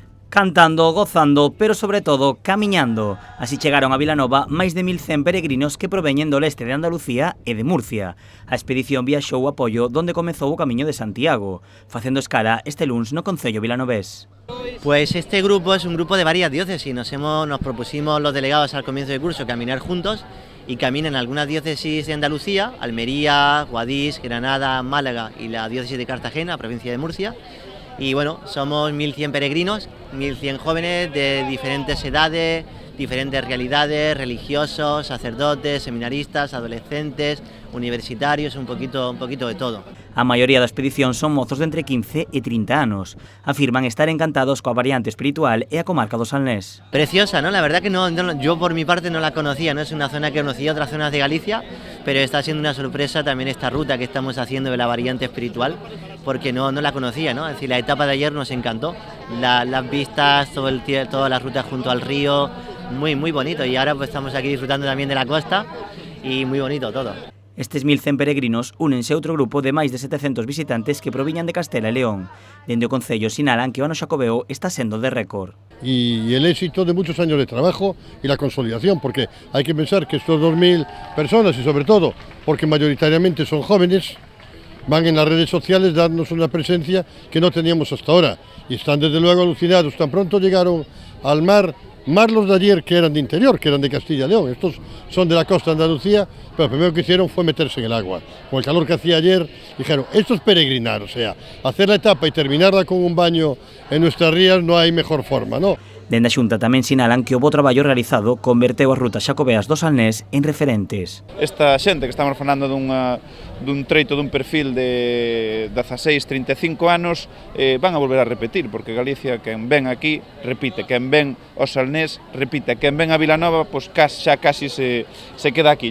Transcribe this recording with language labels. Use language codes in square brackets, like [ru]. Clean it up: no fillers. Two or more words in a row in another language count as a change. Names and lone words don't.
[gl] Cantando, gozando, pero sobre todo camiñando. Así chegaron a Vilanova máis de 1100 peregrinos que proveñen do leste de Andalucía e de Murcia. A expedición viaxou a Pollo, donde comezou o camiño de Santiago, facendo escala este luns no concello vilanovés. [es] Pues este grupo es un grupo de varias diócesis. Nos propusimos los delegados al comienzo del curso caminar juntos y caminan algunas diócesis de Andalucía, Almería, Guadix, Granada, Málaga y la diócesis de Cartagena, provincia de Murcia. Y bueno, somos 1100 peregrinos, 1100 jóvenes de diferentes edades, diferentes realidades, religiosos, sacerdotes, seminaristas, adolescentes, universitarios, un poquito de todo. [gl] A maioría da expedición son mozos de entre 15 e 30 anos. Afirman estar encantados coa variante espiritual e a comarca do Salnés. [es] Preciosa, ¿no? La verdad que no, yo por mi parte no la conocía, no es una zona que conocía, otras zonas de Galicia, pero está siendo una sorpresa también esta ruta que estamos haciendo de la variante espiritual, porque no la conocía, ¿no? Es decir, la etapa de ayer nos encantó, las vistas, todas las rutas junto al río, muy bonito, y ahora pues estamos aquí disfrutando también de la costa y muy bonito todo. [gl] Estes 1100 peregrinos únense a outro grupo de máis de 700 visitantes que proviñan de Castela e León. Dende o concello sinalan que o ano xacobeo está sendo de récord. [es] Y el éxito de muchos años de trabajo y la consolidación, porque hay que pensar que estos 2000 personas, y sobre todo porque mayoritariamente son jóvenes, van en las redes sociales dándonos una presencia que no teníamos hasta ahora, y están desde luego alucinados. Tan pronto llegaron al mar, más los de ayer que eran de interior, que eran de Castilla y León, estos son de la costa de Andalucía, pero lo primero que hicieron fue meterse en el agua. Con el calor que hacía ayer, dijeron, esto es peregrinar, o sea, hacer la etapa y terminarla con un baño en nuestras rías no hay mejor forma, ¿no? [gl] Dende a Xunta tamén sinalan que o bo traballo realizado converteu as rutas xacobeas do Salnés en referentes. Esta xente que estamos falando dun treito, dun perfil de 16-35 anos, van a volver a repetir, porque Galicia, quen ven aquí, repite, quen ven ao Salnés, repite, quen ven a Vilanova, pois xa casi se queda aquí.